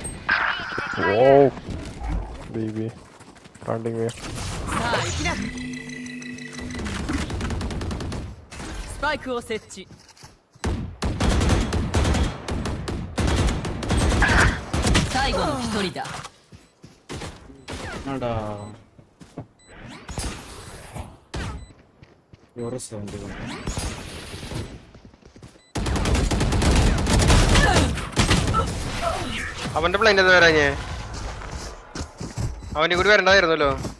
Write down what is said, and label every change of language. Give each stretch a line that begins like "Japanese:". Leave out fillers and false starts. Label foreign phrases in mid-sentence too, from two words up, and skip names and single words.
English: Whoa. B. Planting me.
Japanese: さあ行きな。スパイクを設置。 最後の一人だ。
Malayalam: ആടാ വേറെ സൗണ്ട് അവന്റെ പ്ലെയിൻ അത് വരാഞ്ഞേ അവന്റെ കൂടി വരണ്ടായിരുന്നല്ലോ.